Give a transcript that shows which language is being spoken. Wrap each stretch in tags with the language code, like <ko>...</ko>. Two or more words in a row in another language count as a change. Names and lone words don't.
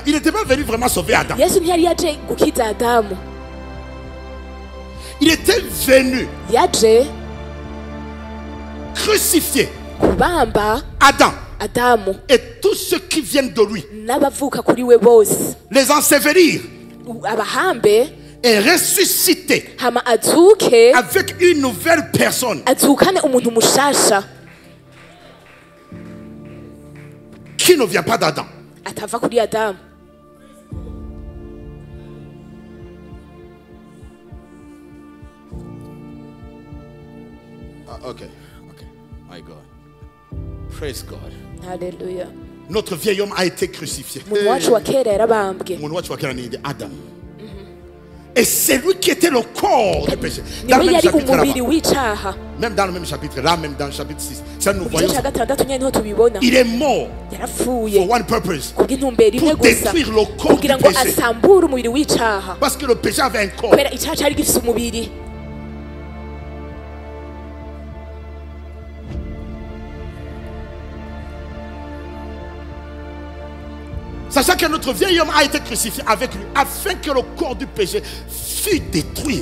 <fr>Il n'était pas venu vraiment sauver Adam. Il était venu crucifier Adam et tous ceux qui viennent de lui, les ensevelir et ressusciter avec une nouvelle personne qui ne vient pas d'Adam.</fr> <rw>atava kuri Adamu.</rw> <en>Okay. My God. Praise God. Hallelujah.</en> <fr>Notre vieil homme a été crucifié.</fr> <rw>Umuntu wacu wa kera yarabambwe. Umuntu wacu wa kera ni Adam.</rw> <fr>Et c'est lui qui était le corps du péché.</fr> <rw>Niwe yari umubiri w'icaha.</rw> <fr>Même dans le même chapitre, là même dans le chapitre 6, ça nous voyons. Il est mort</fr> <en>for one purpose.</en> <fr>Pour détruire le corps du péché. Parce que le péché avait un corps. Sachant que notre vieil homme a été crucifié avec lui afin que le corps du péché fût détruit.</fr>